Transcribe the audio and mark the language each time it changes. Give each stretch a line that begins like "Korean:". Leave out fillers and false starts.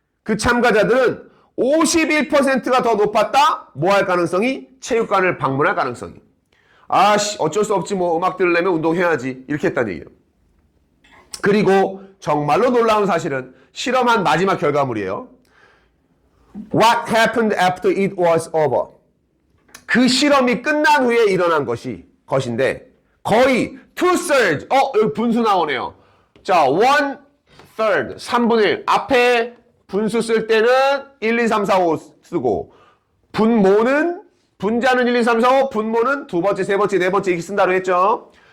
Korean: 그 참가자들은 51%가 더 높았다. 뭐 할 가능성이? 체육관을 방문할 가능성이. 아씨, 어쩔 수 없지 뭐 음악 들으려면 운동해야지. 이렇게 했다는 얘기예요. 그리고 정말로 놀라운 사실은 실험한 마지막 결과물이에요.
English: What happened after it was over?
Korean: 그 실험이 끝난 후에 일어난 것인데 거의 2/3, 여기 분수 나오네요. 자, 1/3, 3분의 1. 앞에 분수 쓸 때는 1, 2, 3, 4, 5 쓰고 분자는 1, 2, 3, 4, 5, 분모는 두 번째, 세 번째, 네 번째 이렇게 쓴다고 했죠.